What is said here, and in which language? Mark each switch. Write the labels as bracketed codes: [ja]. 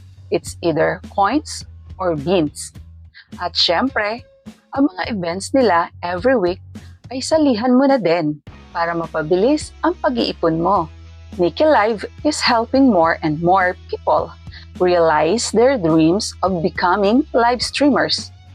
[en] It's either coins or beans. [tl] At syempre, ang mga events nila [en] every week [tl] ay salihan mo na din para mapabilis ang pag-iipon mo. [en] Nikki Live is helping more and more people realize their dreams of becoming live streamers.